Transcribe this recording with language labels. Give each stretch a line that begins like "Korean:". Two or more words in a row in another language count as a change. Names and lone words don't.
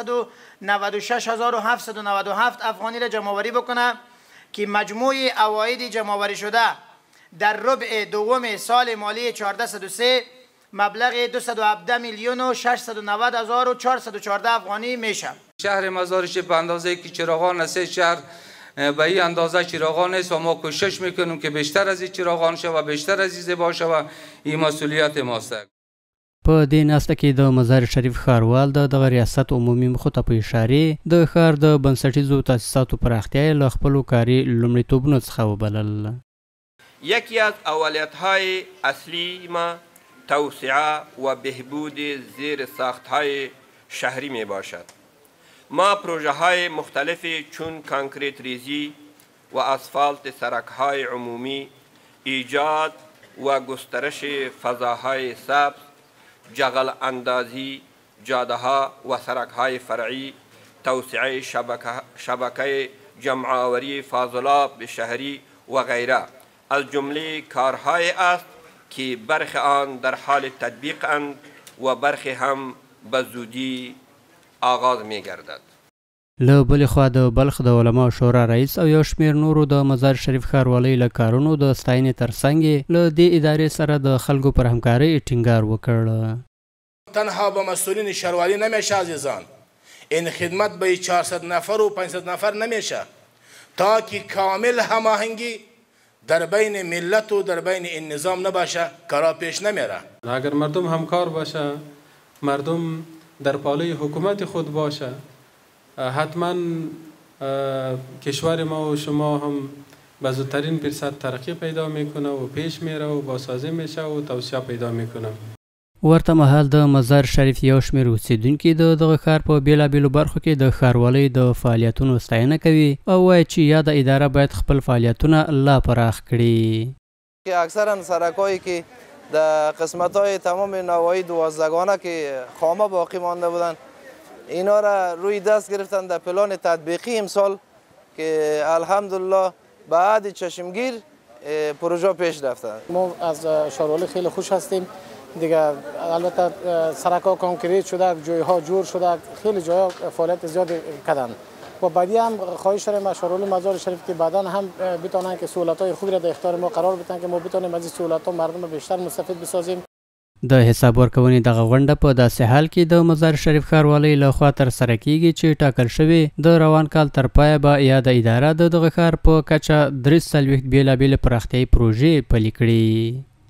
Persian: 496,797 افغانی را جمع آوری بکنه که مجموع عواید جمع آوری شده در ربع دوم سال مالی 1403 مبلغ 217 میلیون و 690,414 افغانی میشه. شهر مزار شریف به اندازه که چراغان است شهر به این اندازه چراغان است و ما کوشش میکنیم که بیشتر از این چراغان شه و بیشتر از این زیبا شه و این مسئولیت ماست.
Pashto: په دې ناسته کې د مزار شریف ښاروال د دغه ریاست عمومي موخو ته په اشارې د ښار د بنسټیزو تاسیساتو پراختیا یې له خپلو کاري لومړیتوبونو څخه وبلل.
Persian: یکی از اولویت‌های اصلی ما توسعه و بهبود زیر ساخت‌های شهری می باشد. ما پروژه های مختلفی چون کانکریت ریزی و اسفالت سرک‌های عمومی، ایجاد و گسترش فضاهای سبز، جغل اندازی جاده‌ها و سرک‌های فرعی، توسعه شبکه جمع‌آوری فاضلاب شهری و غیره از جمله کارهای است که برخی آن در حال تطبیق اند و برخی هم به زودی آغاز می گردد.
Pashto: له بلې خوا د بلخ د علماو شورا رئیس او یو شمېر نورو د مزار شریف ښاروالۍ له کارونو د ستاینې ترڅنګ له دې ادارې سره د خلکو پر همکارۍ ټینګار وکړ.
Persian: تنها به مسئولین ښاروالۍ نمیشه عزیزان، این خدمت به 400 نفر و 500 نفر نمیشه تا که کامل هماهنگی در بین ملت و در بین این نظام نباشه کارا پیش نمیره. اگر مردم همکار باشه، مردم در پاله حکومت خود باشه، حتما کشور ما و شما هم به زودترین فرصت ترقی پیدا میکنه و پیش میره و بازسازی میشه و توسعه پیدا میکنه.
Pashto: ورته مهال د مزار شریف یو شمېر اوسیدونکي د دغه ښار په بیلابیلو برخو کې د ښاروالۍ د فعالیتونو ستاینه کوي او وایي چې یاده اداره باید خپل فعالیتونه لا پراخ کړي.
Persian: اکثرا سرک‌هایی که در قسمت‌های تمام نواحی دوازدگانه که خامه باقی مانده بودند اینا را روی دست گرفتن در پلان تطبیقی امسال که الحمدلله بعد چشمگیر پروژه پیش رفته. ما از ښاروالۍ خیلی خوش هستیم. دیگه البته سرک‌ها کانکریت شده، جای‌ها جور شده، خیلی جاها فعالیت زیاد کردن و بعدی هم خواهش داریم ښاروالۍ مزار شریف که بعدا هم بتونن که سهولت‌های خوبی را در اختیار ما قرار بدن که ما بتونیم از این سهولت‌ها مردم بیشتر مستفید بسازیم.
Pashto: د حساب ورکونې دغه غونډه په داسې حال کې د مزار شریف ښاروالۍ لخوا ترسره کیږي چې ټاکل شوې د روان کال تر پایه به یاده اداره د دغه ښار په کچه 43 بیلابیلې پراختیایي پروژې پلي کړي.